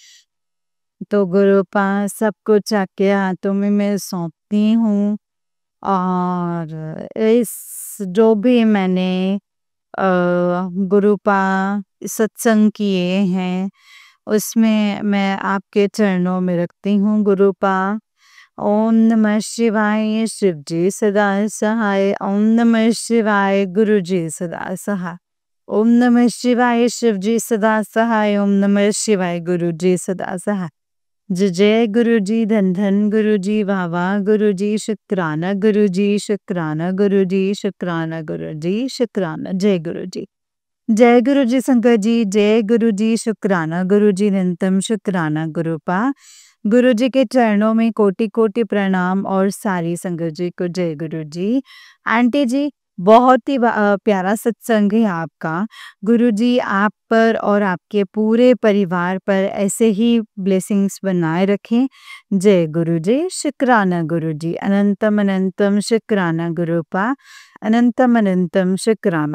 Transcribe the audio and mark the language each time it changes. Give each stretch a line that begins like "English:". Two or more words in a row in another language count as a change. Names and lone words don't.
Hindi: तो गुरुपा सब कुछ आपके हाथों में मैं सौंपती हूँ। और इस जो भी मैंने गुरुपा सत्संग किए हैं उसमें मैं आपके चरणों में रखती हूँ गुरुपा।
Sanskrit: ओम नमः शिवाय,
Hindi: शिव जी सदा सहाय।
Sanskrit: ओम नमः शिवाय,
Hindi: गुरु जी सदा सहाय।
Sanskrit: ओम नमः शिवाय,
Hindi: शिव जी सदा सहाय।
Sanskrit: ओम नमः शिवाय,
Hindi: गुरु जी सदा सहाय। जय जय गुरु जी, धन धन गुरु जी, वाह वाह गुरु जी, शुक्राना गुरु जी, शुक्राना गुरु जी, शुक्राना गुरु जी, शुक्राना। जय गुरु जी, जय गुरु जी संगत जी, जय गुरु जी, शुक्राना गुरु जी, निरंतम शुक्राना गुरुपा। गुरु जी के चरणों में कोटि कोटि प्रणाम, और सारी संगत जी को जय गुरु जी। आंटी जी, बहुत ही प्यारा सत्संग है आपका। गुरु जी आप पर और आपके पूरे परिवार पर ऐसे ही ब्लेसिंग्स बनाए रखें। जय गुरु जी, शुक्राना गुरु जी, अनंतम अनंतम शुक्राना गुरुपा, अनंतम अनंतम शुक्राना।